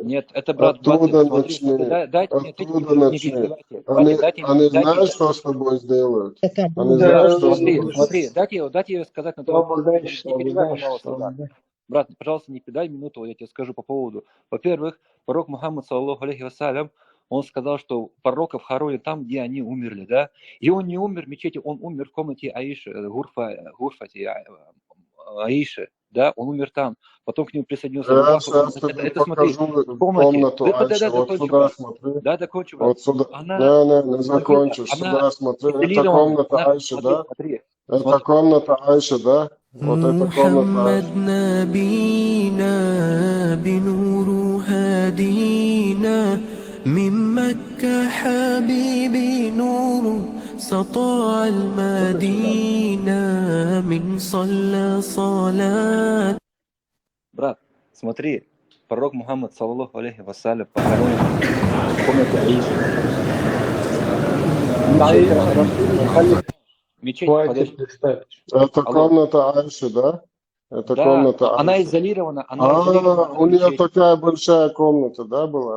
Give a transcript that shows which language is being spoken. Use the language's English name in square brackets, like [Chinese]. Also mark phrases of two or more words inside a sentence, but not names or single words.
[Russian] Нет, это брат, оттуда начни. Оттуда начни. Они знают, что с тобой сделают? Они знают, что с тобой сделают? Смотри, дайте я сказать на то. Брат, пожалуйста, не кидай минуту, я тебе скажу по поводу. Во-первых, пророк Мухаммад, [Arabic] صلى الله عليه وسلم, [Russian] он сказал, что пророков хоронят там, где они умерли, да? И он не умер в мечети, он умер в комнате Аиши, Гурфати Аиши, да? Он умер там. Потом к нему присоединился Аллах. Это смотри, в комнату Аиши, вот сюда смотри. Да, докончу. Вот сюда. Не закончишь. Сюда смотри. Это комната Аиши, да? Это комната Аиши, да? Вот это комната Аиши. [Arabic] من مكة حبيبي نور سطاع المدينة من صلى صلاة. [Russian] Брат, смотри, пророк Мухаммад, [Arabic] صلى الله عليه وسلم, [Russian] похоронен в комнате Аиши. Мечеть, это комната Аиши, да? Это комната Аиши. Она изолирована. У нее такая большая комната, да, была?